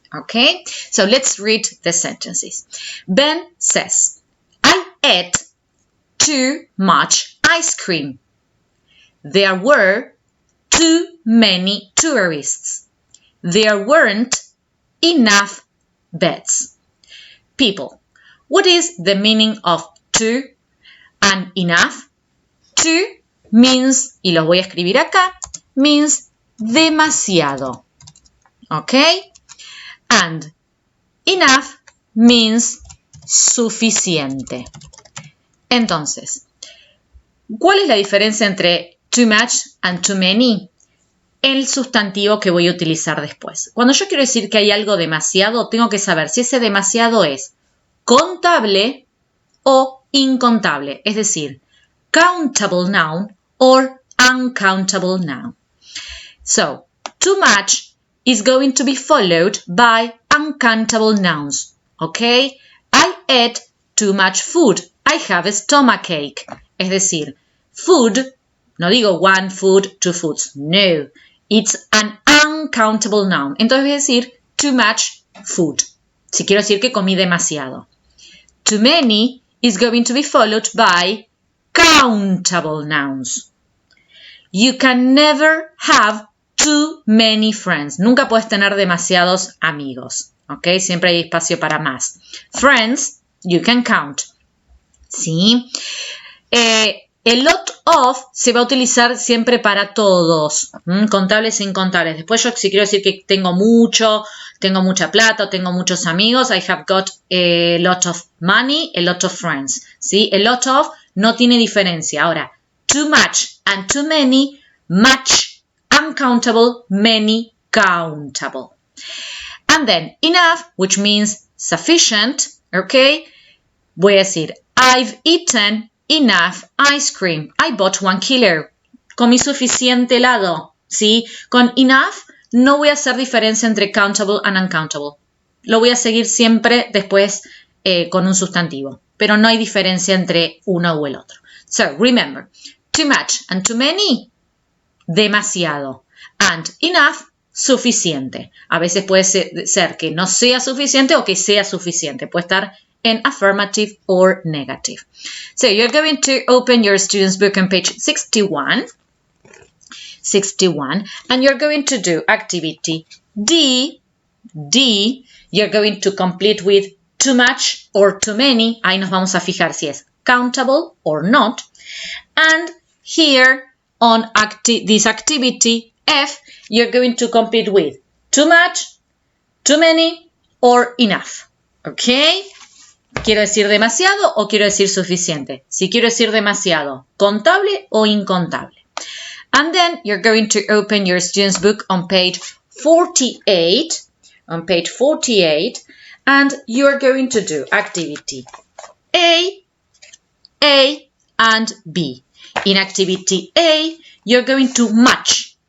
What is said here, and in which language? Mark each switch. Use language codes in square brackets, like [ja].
[en] Okay, so let's read the sentences. Ben says, I ate too much ice cream. There were too many tourists. There weren't enough beds. People, what is the meaning of too and enough? Too means, [es] y los voy a escribir acá, means demasiado. [en] Okay? And enough means suficiente. [es] Entonces, ¿cuál es la diferencia entre [en] too much and too many? [es] El sustantivo que voy a utilizar después. Cuando yo quiero decir que hay algo demasiado, tengo que saber si ese demasiado es contable o incontable. Es decir, [en] countable noun or uncountable noun. So, too much is going to be followed by uncountable nouns. Okay? I ate too much food. I have a stomachache. [es] Es decir, food, no digo [en] one food, two foods. [es] No. [en] It's an uncountable noun. [es] Entonces voy a decir too much food. Si quiero decir que comí demasiado. [en] Too many is going to be followed by countable nouns. You can never have too many friends. [es] Nunca puedes tener demasiados amigos. ¿Ok? Siempre hay espacio para más. [en] Friends, you can count. ¿Sí? [es] El lot of se va a utilizar siempre para todos. Contables e incontables. Después yo si quiero decir que tengo mucha plata o tengo muchos amigos, [en] I have got a lot of money, a lot of friends. [es] ¿Sí? A lot of no tiene diferencia. Ahora, [en] too much and too many, much uncountable, many countable. And then enough, which means sufficient, okay? [es] Voy a decir, [en] I've eaten enough ice cream. I bought 1 kilo. [es] Comí suficiente helado, ¿sí? Con enough no voy a hacer diferencia entre [en] countable and uncountable. [es] Lo voy a seguir siempre después con un sustantivo, pero no hay diferencia entre uno o el otro. [en] So, remember, too much and too many, demasiado. And enough, suficiente. [es] A veces puede ser que no sea suficiente o que sea suficiente. Puede estar en [en] affirmative or negative. So you're going to open your student's book on page 61. 61. And you're going to do activity D. D. You're going to complete with too much or too many. [es] Ahí nos vamos a fijar si es [en] countable or not. And here on this activity F, you're going to complete with too much, too many, or enough. ¿Ok? [es] ¿Quiero decir demasiado o quiero decir suficiente? Si quiero decir demasiado, ¿contable o incontable? [en] And then you're going to open your student's book on page 48. On page 48. And you're going to do activity A, and B. In activity A, you're going to match.